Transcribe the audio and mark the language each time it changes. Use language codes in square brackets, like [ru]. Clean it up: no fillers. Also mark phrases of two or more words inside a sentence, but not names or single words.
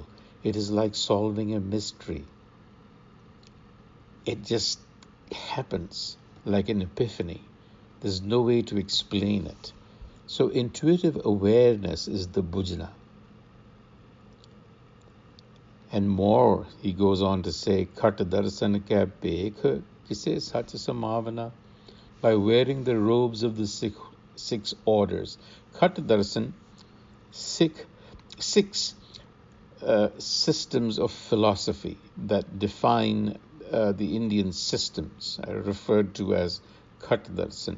[en] It is like solving a mystery. It just happens like an epiphany. There's no way to explain it. So intuitive awareness is the bujna. And more, he goes on to say, [pa] ਖਟ ਦਰਸਨ ਕਾ ਭੇਖ ਕਿਸੈ ਸਚਿ ਸਮਾਵਣਾ, [en] by wearing the robes of the six orders. [pa] ਖਟ ਦਰਸਨ, [en] six systems of philosophy that define the Indian systems, referred to as [pa] ਖਟ ਦਰਸਨ.